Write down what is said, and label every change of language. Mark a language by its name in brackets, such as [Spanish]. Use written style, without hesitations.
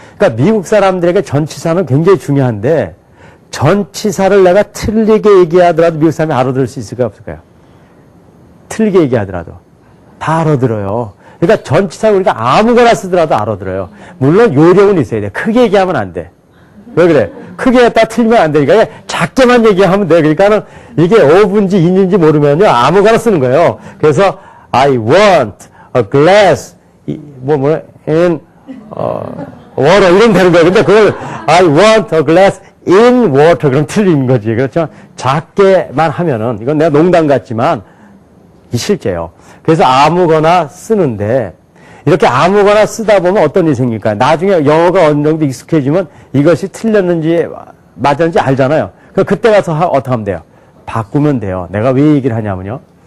[Korean] 그러니까 미국 사람들에게 전치사는 굉장히 중요한데, 전치사를 내가 틀리게 얘기하더라도 미국 사람이 알아들을 수 있을까요, 없을까요? 틀리게 얘기하더라도. 다 알아들어요. 그러니까 전치사 우리가 아무거나 쓰더라도 알아들어요. 물론 요령은 있어야 돼. 크게 얘기하면 안 돼. 왜 그래? 크게 했다 틀리면 안 되니까 작게만 얘기하면 돼. 그러니까는 이게 of인지 in인지 모르면요. 아무거나 쓰는 거예요. 그래서 [English] I want a glass in water [Korean] 이러면 되는 거예요. 근데 그걸 [English] I want a glass in water [Korean] 그럼 틀린 거지. 그렇죠? 작게만 하면은 이건 내가 농담 같지만 이 실제요. 그래서 아무거나 쓰는데 이렇게 아무거나 쓰다 보면 어떤 일이 생길까요? 나중에 영어가 어느 정도 익숙해지면 이것이 틀렸는지 맞았는지 알잖아요. 그때 가서 어떻게 하면 돼요? 바꾸면 돼요. 내가 왜 얘기를 하냐면요.